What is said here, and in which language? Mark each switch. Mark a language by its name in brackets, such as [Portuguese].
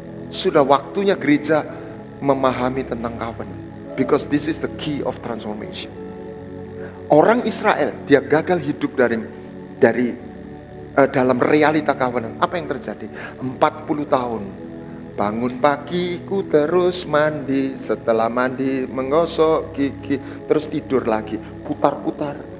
[Indonesian] Sudah waktunya gereja memahami tentang covenant. [English] Because this is the key of transformation. [Indonesian] Orang Israel, dia gagal hidup dari dalam realita covenant. Apa yang terjadi? 40 tahun. Bangun pagi, ku terus mandi. Setelah mandi, menggosok gigi. Terus tidur lagi. Putar-putar.